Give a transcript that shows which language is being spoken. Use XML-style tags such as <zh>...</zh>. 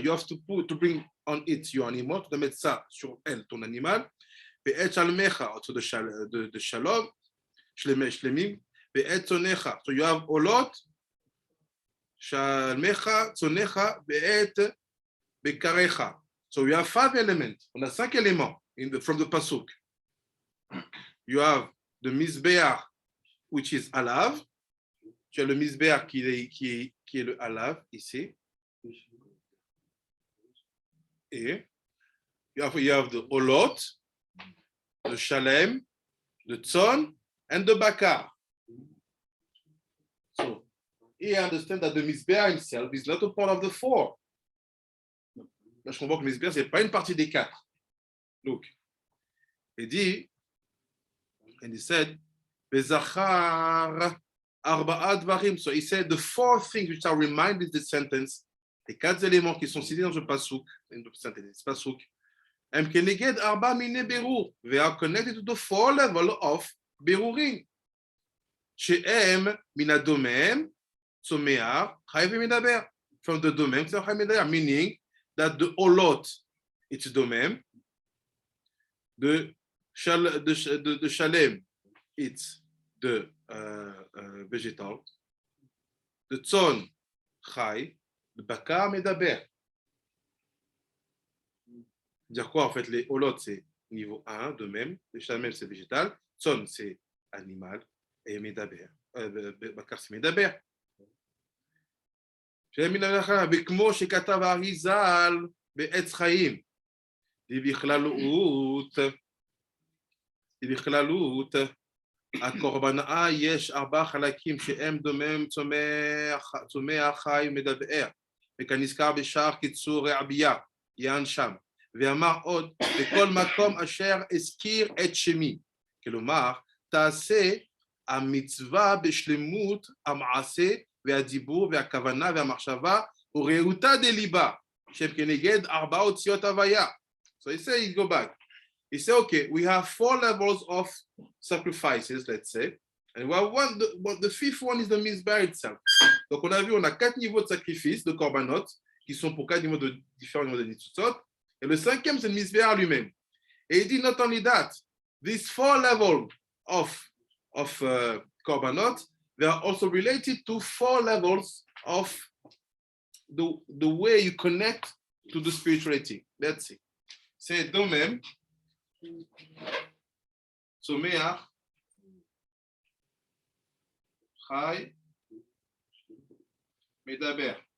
<en>You have to bring on it your animal.</en> <fr>Tu dois mettre ça sur elle, ton animal.</fr> <he>Et et shalmecha,</he> <fr>de shalom.</fr> <he>Shlemim. Et et tzonecha.</he> <en>So you have olot.</en> <he>Shalmecha, tzonecha, et bekarecha.</he> <en>So we have 5 elements.</en> <fr>On a 5 éléments</fr> <en>from the pasuk. You have the Mizbeach, which is alav.</en> <fr>Tu as le Mizbeach qui est le alav ici.</fr> <en>Et you have the olot, the shalem, the tzon, and the bakar. So he understands that the Mizbeach himself is not a part of the 4.</en> <fr>Là, je comprends que le Mizbeach, ce n'est pas une partie des 4.</fr> <en>Look.</en> <fr>Il dit,</fr> <en>and he said,</en> <he>Bezachar arba'at dvarim.</he> <en>So he said the 4 things which are reminded in this sentence,</en> <fr>les 4 éléments qui sont cités dans ce pasuk,</fr> <he>הם כנגד 4 מיני בירור,</he> <en>they are connected to the 4 level of בירורים,</en> <he>שהם מן הדומם, צומח, חי ומדבר.</he> <en>From the</en> <he>דומם, צומח, חי ומדבר,</he> <en>meaning that the olot, it's דומם, the shalem, it's the vegetal, the tzon, חי, le bakar, medaber.</en> <fr>Dire quoi en fait? Les olot c'est niveau 1 de même, les shalem c'est végétal, tzon c'est animal et medaber, bakar c'est medaber.</fr> <he>וכמו שכתב האריזל בעץ חיים, בכללות, הקורבנה יש 4 חלקים שהם דומם, צומח, חי ומדבר, וכנזכר בשער קיצור רעביה, יען שם, ואמר עוד, בכל מקום אשר הזכיר את שמי, כלומר, תעשה המצווה בשלמות המעשה והדיבור והכוונה והמחשבה ורעותה דליבה, שהם כנגד 4 אותיות הוויה.</he> <en>So he said, go back. He said, okay, we have 4 levels of sacrifices, let's say, and we have the 5th one is the Mizbeach itself.</en> <fr>Donc on a vu, on a 4 niveaux de sacrifice, de korbanot, qui sont pour 4 niveaux de différents niveaux de nitzutzot, et le 5e c'est le Mizbeach lui-même. Et il dit,</fr> <en>not only that, these 4 levels of korbanot, they are also related to 4 levels of the way you connect to the spirituality. Let's see. C'est domem, tzomeach, chai, medaber.</en>